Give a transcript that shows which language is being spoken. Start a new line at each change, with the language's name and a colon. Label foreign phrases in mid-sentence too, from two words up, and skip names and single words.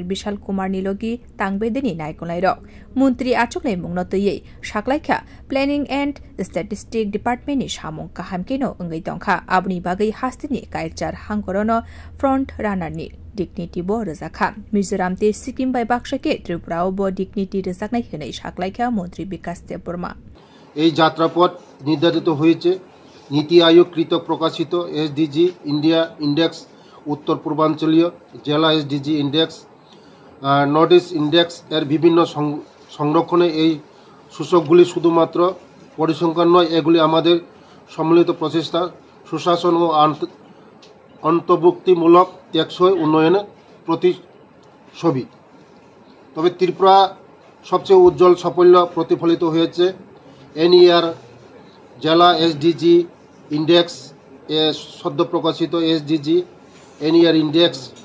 Kok Borok: Bishal Kumar Nilogi Tangbedeni naikonlai rok Mantri achukleimung no tuyei saklaikha Planning and Statistics Department ni samung kahamkeno ngai tongkha abni bagai hastini kaikchar hangkorono
English: front runner
Kok Borok: ni dignity bo razakha Mizoram te Sikkim bai bakshake Tripura bo dignity razaknai henai saklaikha Mantri Bikas Debbarma
Bangla: এই যাত্রাপথ নির্ধারিত হয়েছে নীতি আয়োগ কৃতক প্রকাশিত এসডিজি ইন্ডিয়া ইন্ডেক্স উত্তর পূর্বাঞ্চলীয় জেলা এসডিজি ইন্ডেক্স নর্থ ইস্ট ইন্ডেক্স এর বিভিন্ন সংরক্ষণে এই সূচকগুলি শুধুমাত্র পরিসংখ্যান নয় এগুলি আমাদের সম্মিলিত প্রচেষ্টা সুশাসন ও অন্তর্ভুক্তিমূলক টেকসই উন্নয়নের প্রতিচ্ছবি তবে ত্রিপুরা সবচেয়ে উজ্জ্বল সাফল্য প্রতিফলিত হয়েছে এনইআর জেলা এসডিজি ইন্ডেক্স এ সদ্য প্রকাশিত এসডিজি এনইআর ইন্ডেক্স